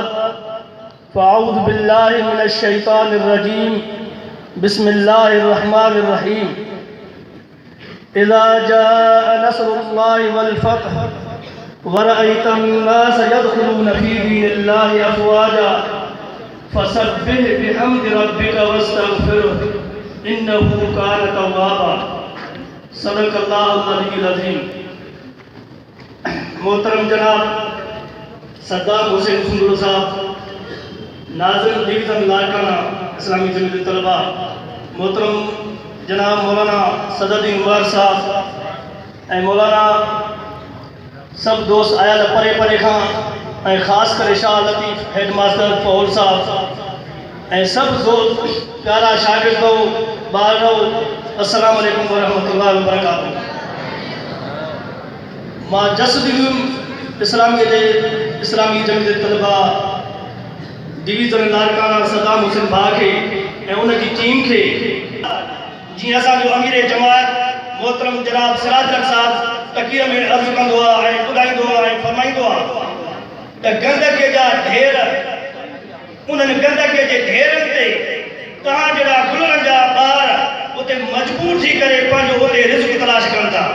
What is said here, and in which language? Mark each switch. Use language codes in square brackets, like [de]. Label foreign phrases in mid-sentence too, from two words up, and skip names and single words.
[ar] فأعوذ بالله من الشيطان الرجيم بسم الله الرحمن الرحيم إذا جاء نصر الله والفتح ورأيت الناس يدخلون في دين الله أفواجا فسبح بحمد ربك واستغفره إنه كان توابا. صدق الله العلي العظيم. [sd] मोहतरम जनाब सद्दाम हुसैन सुंदर साहब, नाज़िम डिवीज़न लाड़काना इस्लामी जमीयत तलबा, मोहतरम जनाब मौलाना सदरुद्दीन उमर साहब ऐं मौलाना सब दोस्त आयल परे परे खां ऐं ख़ासि करे शाह लतीफ़ [en] head master [sd] फौल साहब ऐं सब दोस्त प्यारा शागिर्दो ॿारो, [ar] السلام عليكم ورحمة الله وبركاته. [sd] मां जसदुल इस्लामी जमीयत तलबा डिवीज़न लाड़काना सद्दाम हुसैन भाउ खे ऐं उनजी टीम खे जीअं असांजो अमीर जमात मोहतरम जनाब सिराज साहब तक़ीर में अर्ज़ु कंदो आहे ऐं ॿुधाईंदो आहे ऐं फरमाईंदो आहे त गंदगी जा ढेर, उन्हनि गंदगी जे ढेरनि ते तव्हां जहिड़ा गुलनि जा ॿार उते मजबूर थी करे पंहिंजो उते रिज़्क़ तलाश कनि था।